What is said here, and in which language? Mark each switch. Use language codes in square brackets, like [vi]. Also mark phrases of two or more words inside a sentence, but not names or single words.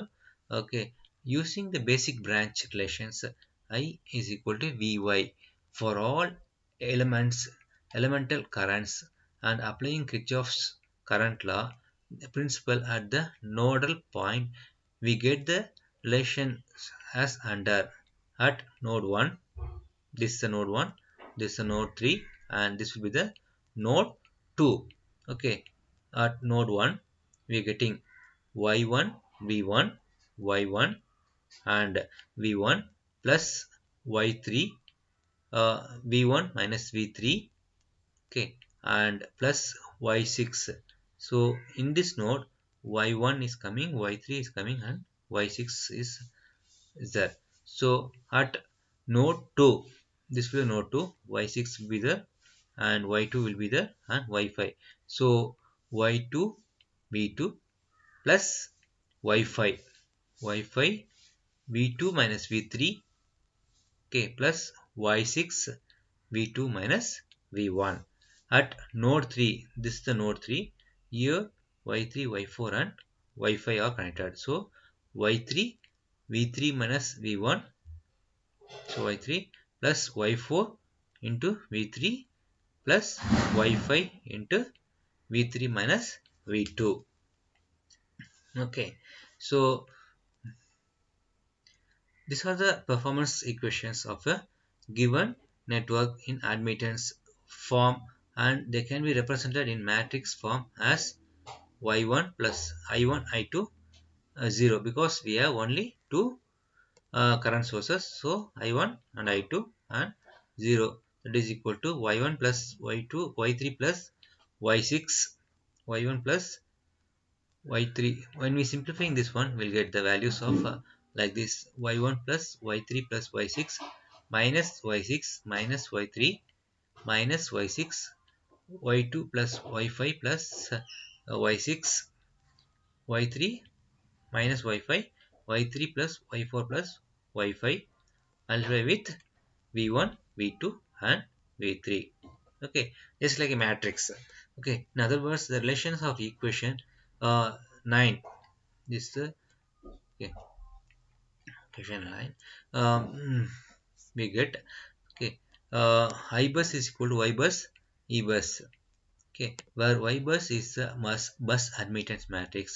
[en] Okay, using the basic branch relations, I is equal to Vy for all elements, elemental currents, and applying Kirchhoff's current law principle at the nodal point, we get the relation as under. At node 1, this is the node 1, this is the node 3, and this will be the node 2. Okay, at node 1 we are getting y1 v1 y1 and v1 plus y3, v1 minus v3, okay, and plus y6. So in this node y1 is coming, y3 is coming, and y6 is there. So at node 2, this will be node 2, y6 will be there, and y2 will be there, and y5. So y2 v2 plus y5, y5 v2 minus v3, okay, plus y6 v2 minus v1. At node 3, this is the node 3, here y3 y4 and y5 are connected. So y3 v3 minus v1, so y3 plus y4 into v3 plus y5 into v3 minus v2. Okay, so these are the performance equations of a given network in admittance form, and they can be represented in matrix form as y1 plus i1 i2 0, because we have only two current sources, so i1 and i2 and 0, that is equal to y1 plus y2 y3 plus y6 y1 plus y3. When we simplifying this one, we'll get the values of like this: y1 plus y3 plus y6 minus y6 minus y3 minus y6 y2 plus y5 plus y6 y3 minus y5 y3 plus y4 plus y5 multiply with v1 v2 and v3. Okay, just like a matrix. Okay, in other words, the relations of equation 9, this okay, equation 9, we get, okay, I bus is equal to y bus e bus, Okay, where Y bus is the bus admittance matrix.